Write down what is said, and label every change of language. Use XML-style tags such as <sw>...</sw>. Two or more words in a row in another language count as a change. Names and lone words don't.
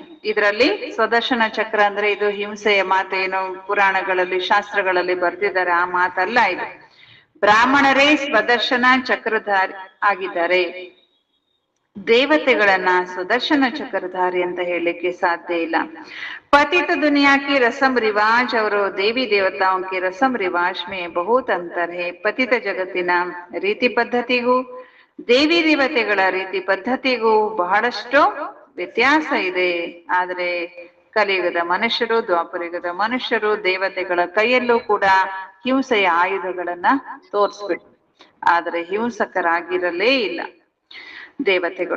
<kn>ಇದರಲ್ಲಿ ಸ್ವದರ್ಶನ ಚಕ್ರ ಅಂದ್ರೆ ಇದು ಹಿಂಸೆಯ ಮಾತೇನು ಪುರಾಣಗಳಲ್ಲಿ ಶಾಸ್ತ್ರಗಳಲ್ಲಿ ಬರ್ದಿದ್ದಾರೆ, ಆ ಮಾತಲ್ಲ ಇದು. ಬ್ರಾಹ್ಮಣರೇ ಸ್ವದರ್ಶನ ಚಕ್ರಧಾರಿ ಆಗಿದ್ದಾರೆ. ದೇವತೆಗಳನ್ನ ಸ್ವದರ್ಶನ ಚಕ್ರಧಾರಿ ಅಂತ ಹೇಳಲಿಕ್ಕೆ ಸಾಧ್ಯ ಇಲ್ಲ.</kn> <hi>पतित दुनिया की रस्म रिवाज और देवी देवताओं के रस्म रिवाज में बहुत अंतर है.</hi> <kn>ಪತಿತ ಜಗತ್ತಿನ ರೀತಿ ಪದ್ಧತಿಗೂ ದೇವಿ ದೇವತೆಗಳ ರೀತಿ ಪದ್ಧತಿಗೂ ಬಹಳಷ್ಟು ವ್ಯತ್ಯಾಸ ಇದೆ. ಆದ್ರೆ ಕಲಿಯುಗದ ಮನುಷ್ಯರು, ದ್ವಾಪರಯುಗದ ಮನುಷ್ಯರು ದೇವತೆಗಳ ಕೈಯಲ್ಲೂ ಕೂಡ ಹಿಂಸೆಯ ಆಯುಧಗಳನ್ನ ತೋರಿಸ್ಬಿಟ್ಟು, ಆದ್ರೆ ಹಿಂಸಕರಾಗಿರಲೇ ಇಲ್ಲ ದೇವತೆಗಳು.</kn>